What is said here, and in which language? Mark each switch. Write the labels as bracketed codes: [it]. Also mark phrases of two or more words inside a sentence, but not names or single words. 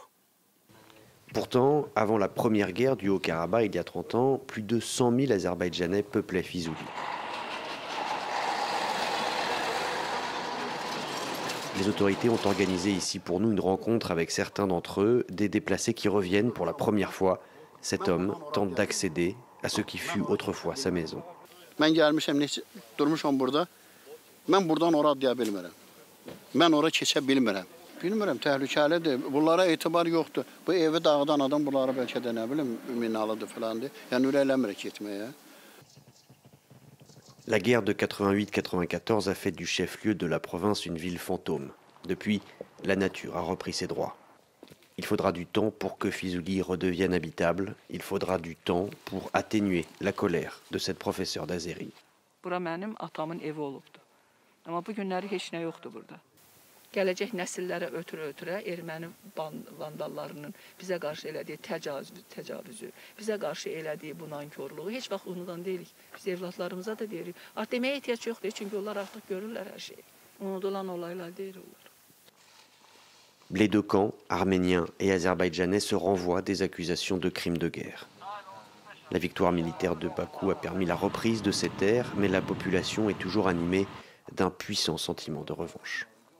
[fr] Pourtant, avant la première guerre du Haut-Karabakh, il y a 30 ans, plus de 100 000 Azerbaïdjanais peuplaient Fizuli. Les autorités ont organisé ici pour nous une rencontre avec certains d'entre eux, des déplacés qui reviennent pour la première fois. Cet homme tente d'accéder à ce qui fut autrefois sa maison. [az] Bilmirəm, təhlükəlidir. Bunlara etibar yoxdur. Bu evi dağıdan adam bunlara bəlkə də nə bilim minalıdır filandır. Yəni ürəkləmirik getməyə. [fr] La guerre de 88-94 a fait du chef-lieu de la province une ville fantôme. Depuis, la nature a repris ses droits. Il faudra du temps pour que Fizuli redevienne habitable. Il faudra du temps pour atténuer la colère de cette professeure d'azéri. [az] Bura mənim atamın evi olubdu. Amma bu günləri heç nə yoxdur burada. Gələcək nəsillərə ötürə erməni vandallarının bizə qarşı elədiyi təcavüzü, bizə qarşı elədiyi bu nankorluğu heç vaxt unudan deyilik. Biz evlatlarımıza da deyirik. Artıq deməyə ehtiyac yoxdur, çünki onlar artıq görürlər hər şeyi. Unudulan olaylar deyil onlar. [fr] Les deux camps, arméniens et azerbaïdjanais, se renvoient des accusations de crimes de guerre. La victoire militaire de Bakou a permis la reprise de ces terres, mais la population est toujours animée d'un puissant sentiment de revanche.